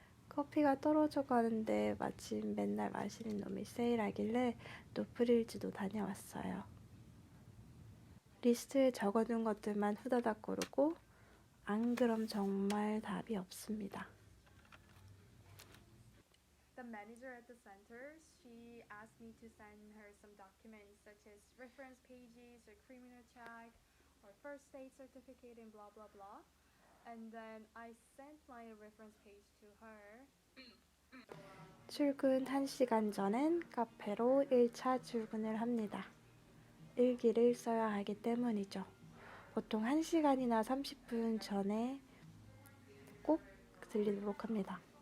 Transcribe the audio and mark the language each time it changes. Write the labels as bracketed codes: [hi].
[ko] 커피가 떨어져 가는데 마침 맨날 마시는 놈이 세일하길래 노프릴즈도 다녀왔어요. 리스트에 적어둔 것들만 후다닥 고르고 안 그럼 정말 답이 없습니다. [en] The manager at the center, she asked me to send her some documents such as reference pages or criminal check or first aid certificate and blah blah blah. And then I sent my reference page to her. [ko] 출근 1시간 전엔 카페로 1차 출근을 합니다. 일기를 써야 하기 때문이죠. 보통 1시간이나 30분 전에 꼭 들리도록 합니다.